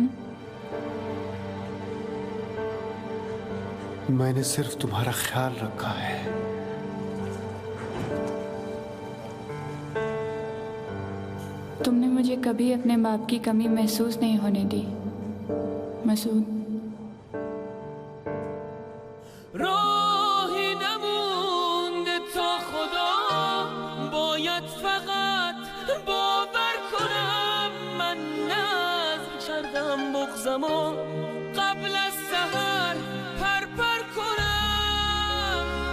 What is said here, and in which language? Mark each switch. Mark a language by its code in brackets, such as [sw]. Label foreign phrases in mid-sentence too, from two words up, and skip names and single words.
[hi] मैंने सिर्फ तुम्हारा ख्याल रखा है। तुमने मुझे कभी अपने बाप की कमी महसूस नहीं होने दी मसूद। [fa] راهی نمونده تا خدا باید فقط باور کنم من نظم کردم بغضمو قبل از سحر پر پر کنم